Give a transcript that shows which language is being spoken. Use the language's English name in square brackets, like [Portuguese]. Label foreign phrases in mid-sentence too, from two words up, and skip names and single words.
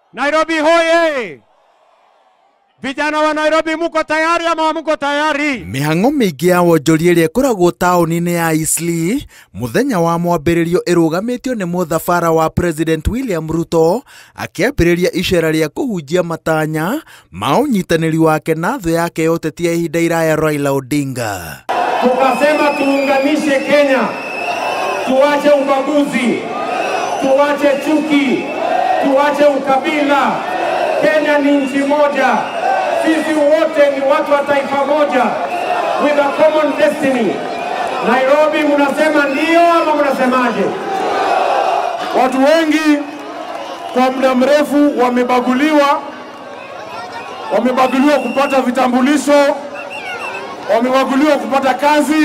[Swahili] Nairobi hoye! Vijana wa Nairobi muko tayari ama muko tayari? [Kikuyu] Mihang'o mingi ya wonjoria iria ikoragwo taũni-inĩ ya Eastleigh muthenya wa mwambĩrĩrio ĩrũgamĩtio nĩ mũthabara wa President William Ruto akĩambĩrĩria icera rĩa kũhunjia matanya ma ũnyitanĩri wake na thũ yake ya ũteti ya ihinda iraya Raila Odinga. [Swahili] Tukasema tuunganishe Kenya, tuache ubaguzi, tuache chuki, tuache ukabila. Kenya ni nchi moja. Sisi wote ni watu wa taifa moja [English] with a common destiny. [Swahili] Nairobi mnasema ndio ama mnasemaje? Watu wengi kwa muda mrefu wamebaguliwa kupata vitambulisho, wamebaguliwa kupata kazi.